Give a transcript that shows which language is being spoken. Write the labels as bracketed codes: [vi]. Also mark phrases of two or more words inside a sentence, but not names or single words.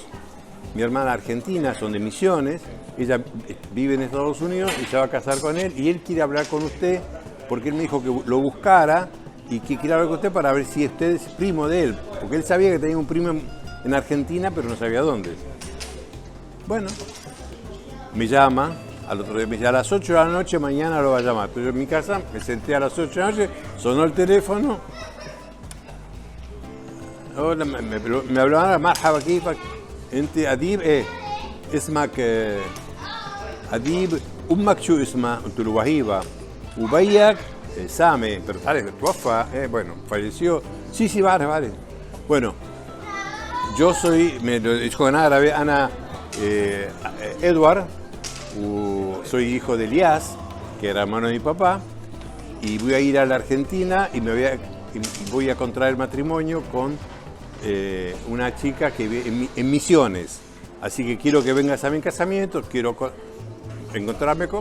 [es] Mi hermana argentina, son de Misiones, ella vive en Estados Unidos y se va a casar con él, y él quiere hablar con usted porque él me dijo que lo buscara y que quiere hablar con usted para ver si usted es primo de él, porque él sabía que tenía un primo en Argentina, pero no sabía dónde. Bueno, me llama, al otro día me dice, a las 8 de la noche mañana lo va a llamar. Pero yo en mi casa me senté a las 8 de la noche, sonó el teléfono. Hola, me hablaban, [ar] مرحبا كيفك, انت اديب ايه اسمك اديب امك شو اسمها قلت له وهيبه وبيك سامي [es] pero sabes توفى bueno falleció sí vale bueno yo soy me lo dijo en árabe ana Edward soy hijo de Elías, que era hermano de mi papá, y voy a ir a la Argentina y voy a contraer matrimonio con una chica que vive en Misiones, así que quiero que vengas a mi casamiento, quiero encontrarme con...